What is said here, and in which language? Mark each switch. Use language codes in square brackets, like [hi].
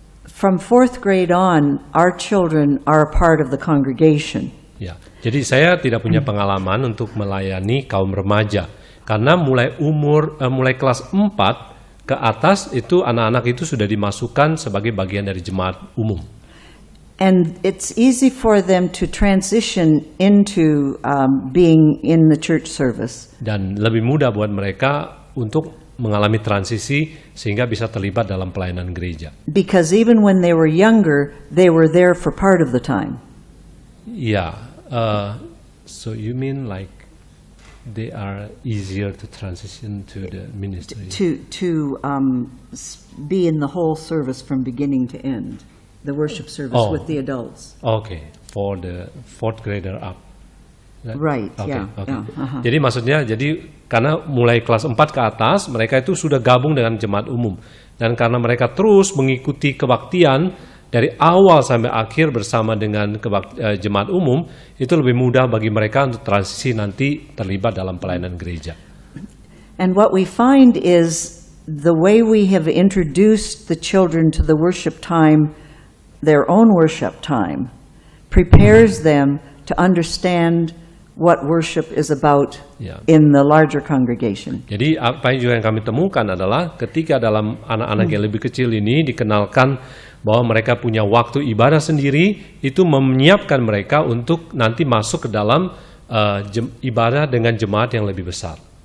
[en] From fourth grade on, our children are a part of the congregation. [id] Ya, jadi saya tidak punya pengalaman untuk melayani kaum remaja karena mulai kelas 4 ke atas itu anak-anak itu sudah dimasukkan sebagai bagian dari jemaat umum. [en] And it's easy for them to transition into being in the church service. [id] Dan lebih mudah buat mereka untuk mengalami transisi sehingga bisa terlibat dalam pelayanan gereja. [en] Because even when they were younger, they were there for part of the time. Yeah, so you mean like they are easier to transition to the ministry? To be in the whole service from beginning to end, the worship service with the adults. Okay, for the fourth grader up. Right, okay, yeah. Okay. Yeah, [id] Jadi maksudnya, karena mulai kelas 4 ke atas, mereka itu sudah gabung dengan jemaat umum. Dan karena mereka terus mengikuti kebaktian dari awal sampai akhir bersama dengan jemaat umum, itu lebih mudah bagi mereka untuk transisi nanti terlibat dalam pelayanan gereja. [en] And what we find is the way we have introduced the children to the worship time, their own worship time, prepares them to understand what worship is about in the larger congregation. [id] Jadi apa yang kami temukan adalah ketika dalam anak-anak yang lebih kecil ini dikenalkan bahwa mereka punya waktu ibadah sendiri, itu menyiapkan mereka untuk nanti masuk ke dalam ibadah dengan jemaat yang lebih besar.